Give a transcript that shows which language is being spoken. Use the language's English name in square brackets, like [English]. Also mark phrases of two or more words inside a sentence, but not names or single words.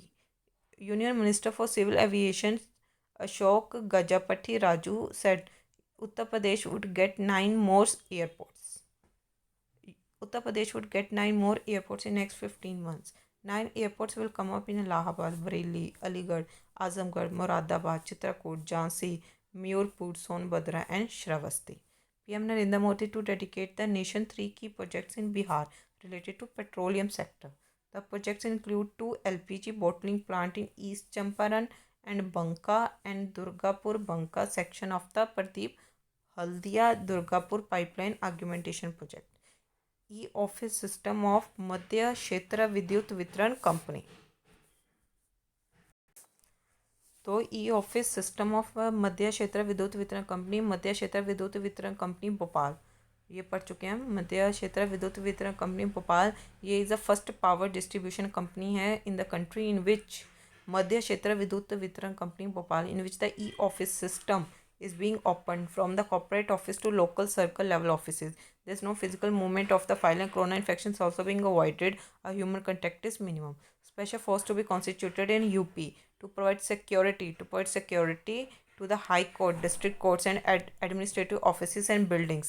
[English] Union Minister for Civil Aviation Ashok Gajapati Raju said Uttar Pradesh would get 9 more airports. Uttar Pradesh would get 9 more airports in next 15 months. 9 airports will come up in Allahabad, Bareilly, Aligarh, Azamgarh, Moradabad, Chitrakoot, Jhansi, Mayurpur, Sonbhadra and Shravasti. PM Narendra Modi to dedicate the nation 3 key projects in Bihar related to petroleum sector. The projects include 2 LPG bottling plant in East Champaran and Banka and Durgapur Banka section of the Pradeep Haldia Durgapur pipeline augmentation project. E-office system of Madhya Kshetra Vidyut Vitran Company. [Hindi] तो [English] e office system of [Hindi] मध्य क्षेत्र विद्युत वितरण कंपनी, मध्य क्षेत्र विद्युत वितरण कंपनी भोपाल, ये पढ़ चुके हैं हम। [English] मध्य क्षेत्र विद्युत वितरण कंपनी भोपाल, ये is the first power distribution company है in the country in which मध्य क्षेत्र विद्युत वितरण कंपनी भोपाल in which the e office system is being opened from the corporate office to local circle level offices. There is no physical movement of the file and corona infections also being avoided. A human contact is minimum. Special force to be constituted in UP to provide security to the high court, district courts and administrative offices and buildings.